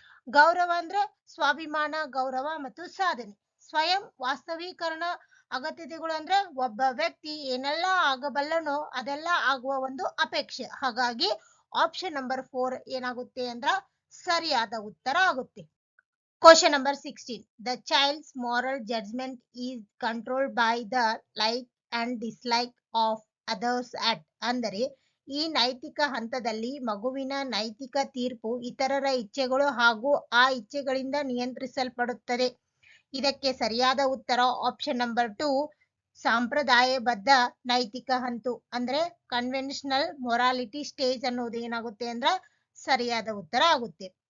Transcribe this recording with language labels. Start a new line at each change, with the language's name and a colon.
Kannada: ಗೌರವ ಅಂದ್ರೆ ಸ್ವಾಭಿಮಾನ, ಗೌರವ ಮತ್ತು ಸಾಧನೆ. ಸ್ವಯಂ ವಾಸ್ತವೀಕರಣ ಅಗತ್ಯತೆಗಳು ಅಂದ್ರೆ ಒಬ್ಬ ವ್ಯಕ್ತಿ ಏನೆಲ್ಲ ಆಗಬಲ್ಲನೋ ಅದೆಲ್ಲ ಆಗುವ ಒಂದು ಅಪೇಕ್ಷೆ. ಹಾಗಾಗಿ ಆಪ್ಷನ್ ನಂಬರ್ 4 ಏನಾಗುತ್ತೆ ಅಂದ್ರ ಸರಿಯಾದ ಉತ್ತರ ಆಗುತ್ತೆ.
English: Question number 16. The child's moral judgment is controlled by the like and dislike of others at.
Kannada: ಅಂದರೆ ಈ ನೈತಿಕ ಹಂತದಲ್ಲಿ ಮಗುವಿನ ನೈತಿಕ ತೀರ್ಪು ಇತರರ ಇಚ್ಛೆಗಳು ಹಾಗೂ ಆ ಇಚ್ಛೆಗಳಿಂದ ನಿಯಂತ್ರಿಸಲ್ಪಡುತ್ತದೆ. ಇದಕ್ಕೆ ಸರಿಯಾದ ಉತ್ತರ ಆಪ್ಷನ್ ನಂಬರ್ 2 ಸಂಪ್ರದಾಯಬದ್ಧ ನೈತಿಕ ಹಂತು ಅಂದ್ರೆ ಕನ್ವೆನ್ಷನಲ್ ಮೊರಾಲಿಟಿ ಸ್ಟೇಜ್ ಅನ್ನೋದು ಏನಾಗುತ್ತೆ ಅಂದ್ರೆ ಸರಿಯಾದ ಉತ್ತರ ಆಗುತ್ತೆ.